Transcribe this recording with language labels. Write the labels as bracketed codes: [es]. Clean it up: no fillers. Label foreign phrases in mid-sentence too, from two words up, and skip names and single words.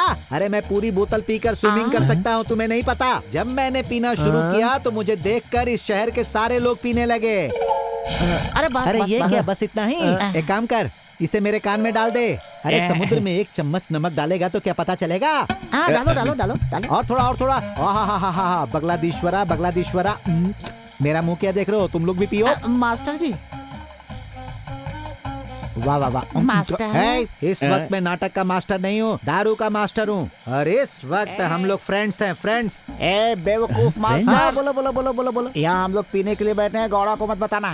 [hi] अरे मैं पूरी बोतल पीकर स्विमिंग कर सकता हूँ, तुम्हें नहीं पता। जब मैंने पीना शुरू किया तो मुझे देखकर इस शहर के सारे लोग पीने लगे। अरे बस, अरे बस, ये बस। क्या, बस इतना ही? एक काम कर, इसे मेरे कान में डाल दे। अरे समुद्र में 1 चम्मच नमक डालेगा तो क्या पता चलेगा? हाँ, डालो डालो डालो डालो। और थोड़ा, और थोड़ा। आहा, बगलादीश्वरा बगलादीश्वरा। मेरा मुंह क्या देख रहे हो? तुम लोग भी पियो। मास्टर जी। वाह वाह वाह। मास्टर। इस वक्त मैं नाटक का मास्टर नहीं हूँ, दारू का मास्टर हूँ। और इस वक्त हम लोग फ्रेंड्स हैं, फ्रेंड्स। ए बेवकूफ मास्टर, बोलो बोलो बोलो बोलो बोलो। यहाँ हम लोग पीने के लिए बैठे हैं, गौड़ा को मत बताना।